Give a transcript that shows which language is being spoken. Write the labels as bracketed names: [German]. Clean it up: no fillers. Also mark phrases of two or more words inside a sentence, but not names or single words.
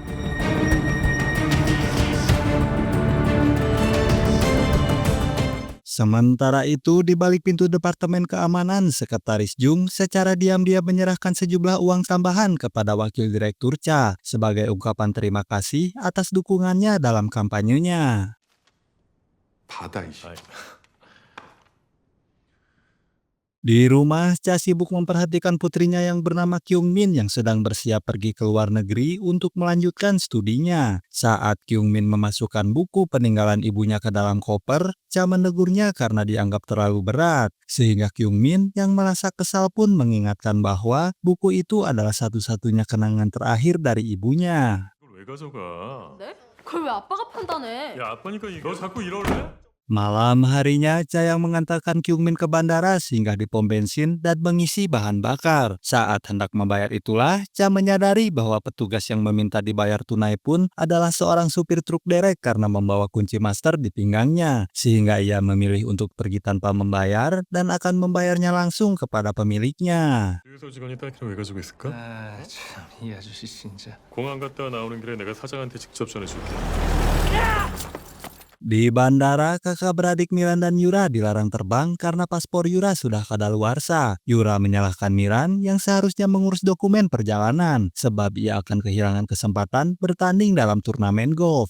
[Indonesian] Sementara itu, di balik pintu Departemen Keamanan, Sekretaris Jung secara diam-diam menyerahkan sejumlah uang tambahan kepada Wakil Direktur Cha sebagai ungkapan terima kasih atas dukungannya dalam kampanyenya. [Korean] 받아 이씨. [Indonesian] Di rumah, Cha sibuk memperhatikan putrinya yang bernama Kyung Min yang sedang bersiap pergi ke luar negeri untuk melanjutkan studinya. Saat Kyung Min memasukkan buku peninggalan ibunya ke dalam koper, Cha menegurnya karena dianggap terlalu berat. Sehingga Kyung Min yang merasa kesal pun mengingatkan bahwa buku itu adalah satu-satunya kenangan terakhir dari ibunya. [Korean] 이걸 왜 가져가? 네? 그걸 왜 아빠가 판단해? 야 아빠니까 너 자꾸 이럴래? [Indonesian] Malam harinya, Cha yang mengantarkan Kyung Min ke bandara singgah di pom bensin dan mengisi bahan bakar. Saat hendak membayar itulah, Cha menyadari bahwa petugas yang meminta dibayar tunai pun adalah seorang supir truk derek karena membawa kunci master di pinggangnya. Sehingga ia memilih untuk pergi tanpa membayar dan akan membayarnya langsung kepada pemiliknya. [Korean] 주유소 직원이 딸기를 왜 가지고 있을까? 참, 이 아저씨 진짜. 공항 갔다가 나오는 길에 내가 사장한테 직접 전해줄게. [Indonesian] Di bandara, kakak beradik Miran dan Yura dilarang terbang karena paspor Yura sudah kadaluarsa. Yura menyalahkan Miran yang seharusnya mengurus dokumen perjalanan, sebab ia akan kehilangan kesempatan bertanding dalam turnamen golf.